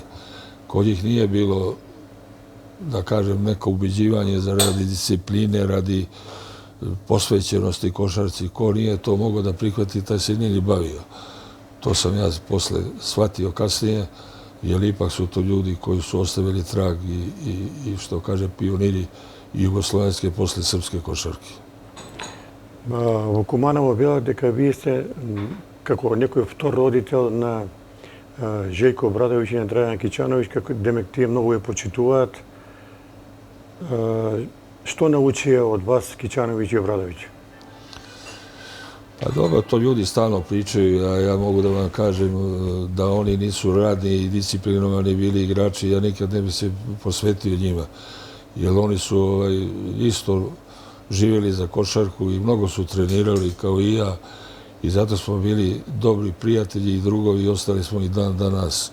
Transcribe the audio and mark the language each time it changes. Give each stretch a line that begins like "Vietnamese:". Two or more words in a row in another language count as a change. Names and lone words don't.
Serbian: Kod njih nije bilo, da kažem, neko ubeđivanje radi discipline, radi posvećenosti košarci. Ko nije to mogao da prihvati, taj se nije ni bavio. To sam ja posle shvatio kasnije, jer ipak su to ljudi koji su ostavili trag i što kaže, pioniri jugoslovenske posle srpske košarke.
Macedonian: Во Куманово била дека вие сте како некој втор родител на Желјко Обрадовиќ и на Драјан Кичановиќ, како демек тие многу ја почитуваат. Што научија од вас Кичановиќ и Обрадовиќ?
Serbian: Pa dobro, to ljudi stalno pričaju, a ja mogu da vam kažem da oni nisu radni i disciplinovani bili igrači, ja nikad ne bi se posvetio njima. Jer oni su isto živjeli za košarku i mnogo su trenirali kao i ja i zato smo bili dobri prijatelji i drugovi i ostali smo i dan danas.